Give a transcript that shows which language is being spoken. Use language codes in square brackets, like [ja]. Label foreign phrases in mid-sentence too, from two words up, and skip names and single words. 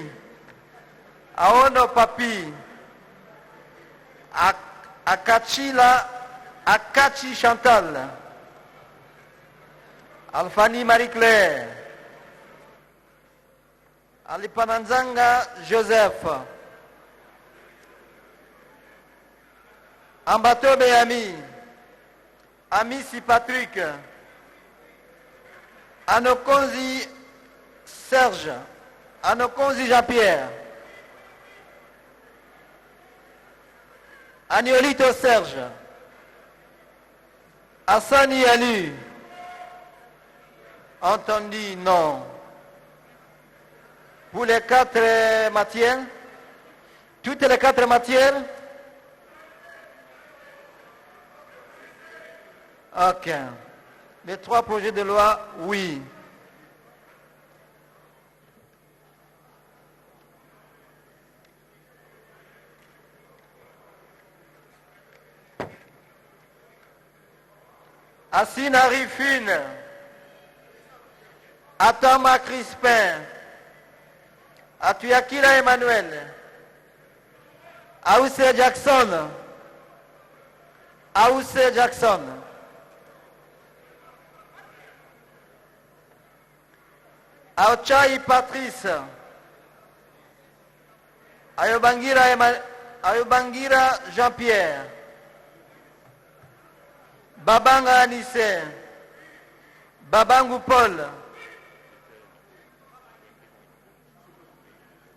[fr] Aono Papi, Akachi Chantal, Alfani Marie-Claire, Alipananzanga Joseph, Ambato Béami, Amissi Patrick, Anokonzi Serge, Anokonzi Jean-Pierre, Aniolito Serge, Hassani Ali, entendu non. Pour les 4 matières, toutes les 4 matières, ok. Les 3 projets de loi, oui. Assina Rifune, Atama Crispin, Atuyakira Emmanuel, Aousse Jackson, Aousse Jackson, Aochai Patrice, Ayobangira Jean-Pierre, Babanga Anissé, Babangu Paul,